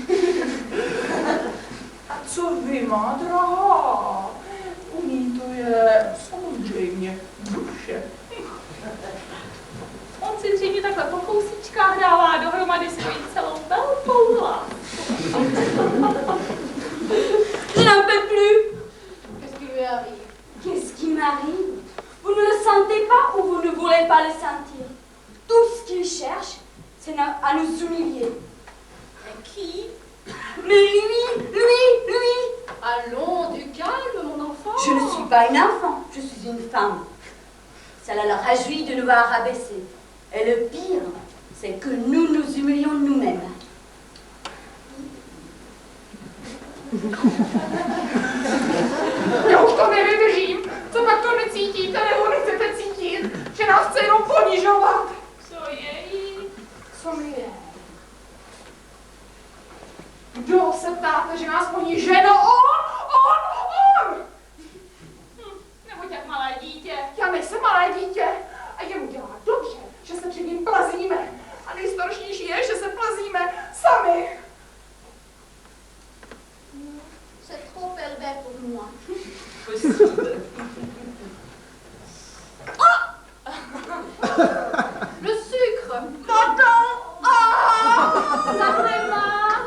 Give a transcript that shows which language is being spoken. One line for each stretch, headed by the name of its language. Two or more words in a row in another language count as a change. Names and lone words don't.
Czech: A co vy, má drahá? U ní to je samozřejmě duše. On si zřejmě takhle po kousíčkách dává dohromady svoji celou velkou lásku.
French: Je n'en peux plus. Qu'est-ce qui lui arrive? Qu'est-ce qui m'arrive? Vous ne le sentez pas ou vous ne voulez pas le sentir? Tout ce qu'il cherche, c'est à nous humilier. Et qui? Mais lui! Allons, du calme, mon enfant. Je ne suis pas une enfant, je suis une femme. Cela le réjouit de nous voir rabaisser. Et le pire, c'est que nous nous humilions nous-mêmes.
Czech: Já už to nevydržím. Co pak to necítíte, nebo nechcete cítit? Že nás chce jenom ponižovat. Co je jí? Co mi je? Kdo se ptáte, že nás poníže? No on! Nebuď tak malé dítě. Já nejsem malé dítě a jemu dělá dobře, že se před ním plazíme. A nejstaršnější je, že se plazíme sami.
French: C'est trop élevé pour moi. Le sucre. Tonton! Ça fait mal.